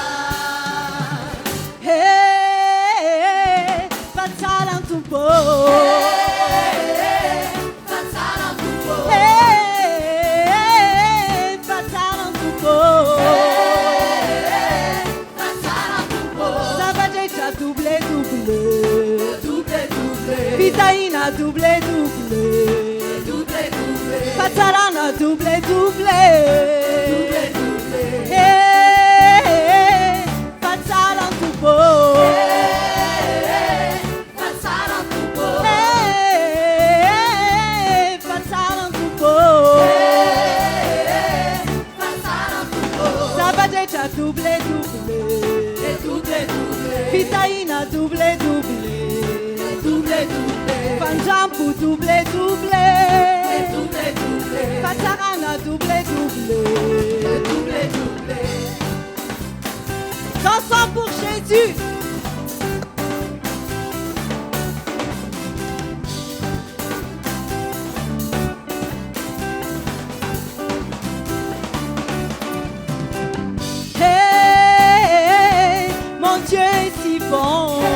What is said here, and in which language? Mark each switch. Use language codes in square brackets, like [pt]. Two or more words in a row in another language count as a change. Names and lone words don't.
[mg] Hey, fa tsara ny tompo. Fa tsara ny tompo. Hey, fa tsara ny tompo. Fa tsara ny tompo. Zava-drehetra [en] double double. Double double. [mg] Fitaina [en] double double. Double double. [mg] Fa tsarana [en] double double. Double double. [mg] Hey, fa tsara ny tompo. Fa tsara ny tompo. Hey, fa tsara ny tompo. Fa tsara ny tompo. Zava-drehetra [en] double double. Double double. [mg] Fitaina [en] double double. Double double. [mg] Fanjampo [en] double double. Double double. [mg] Fa tsarana [en] double double. Double double. [fr] Dansons pour Jésus. Hey, mon Dieu est si bon.